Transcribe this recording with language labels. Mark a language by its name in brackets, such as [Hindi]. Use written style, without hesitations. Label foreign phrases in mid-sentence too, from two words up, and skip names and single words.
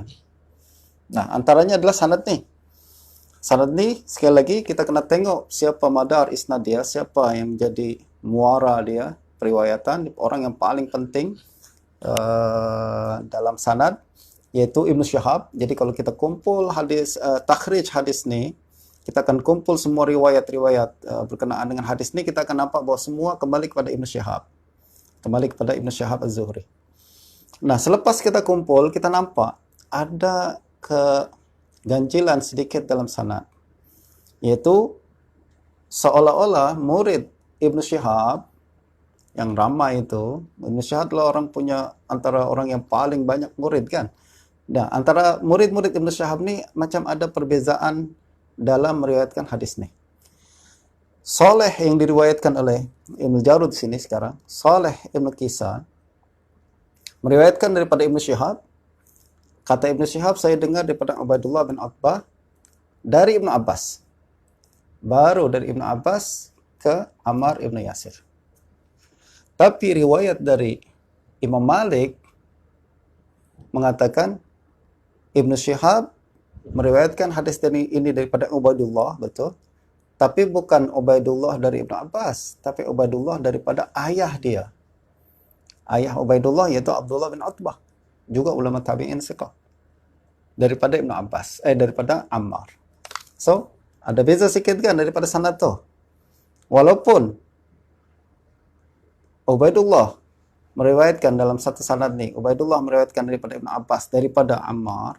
[Malay] Nah, antaranya adalah sanad ni. Sanad ni sekali lagi kita kena tengok siapa [Arabic] madar isnad [Malay] dia, siapa yang menjadi muara dia, periwayatan, orang yang paling penting dalam sanad, yaitu Ibnu Syihab. Jadi kalau kita kumpul hadis, takhrij hadis ni, kita akan kumpul semua riwayat-riwayat berkenaan dengan hadis ni, kita akan nampak bahawa semua kembali kepada Ibnu Syihab. Kembali kepada Ibnu Syihab Az-Zuhri. Nah, selepas kita kumpul, kita nampak ada keganjilan sedikit dalam sanad. Yaitu seolah-olah murid Ibnu Syihab yang ramai itu, Ibnu Syihab adalah antara orang yang paling banyak murid kan. Nah, antara murid-murid Ibnu Syihab ni macam ada perbezaan dalam meriwayatkan hadis ni. Saleh yang diriwayatkan oleh Ibnu Jarud di sini sekarang, Saleh Ibn Kaysan meriwayatkan daripada Ibnu Syihab. Kata Ibnu Syihab, saya dengar daripada Ubaidullah bin Utbah dari Ibnu Abbas. Baru dari Ibnu Abbas ke Ammar ibn Yasir. Tapi riwayat dari Imam Malik mengatakan Ibnu Syihab meriwayatkan hadis ini daripada Ubaidullah, betul. Tapi bukan Ubaidullah dari Ibnu Abbas, tapi Ubaidullah daripada ayah dia. Ayah Ubaidullah yaitu Abdullah bin Utbah, juga ulama tabi'in siqah. Daripada Ibnu Abbas, daripada Ammar. So, ada beza sikit kan daripada sanad tu. Walaupun Ubaidullah meriwayatkan dalam satu sanad ni, Ubaidullah meriwayatkan daripada Ibnu Abbas daripada Ammar.